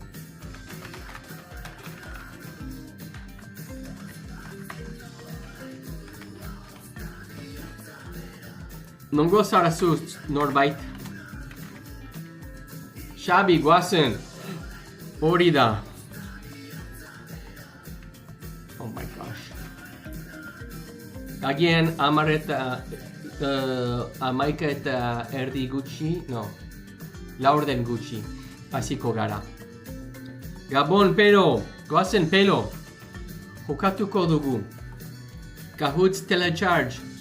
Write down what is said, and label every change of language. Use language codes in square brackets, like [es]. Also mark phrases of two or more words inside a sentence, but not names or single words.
[eu] Nongoa zara zu Norbait. Xabi, goazen. Hori da. [en] Oh my gosh. [eu] Agian 11:30 gutxi, no. 4 gutxi. Hasiko gara. Gabon, Pelo. Goazen, Pelo. Jokatuko dugu. Kahoot Telecharge.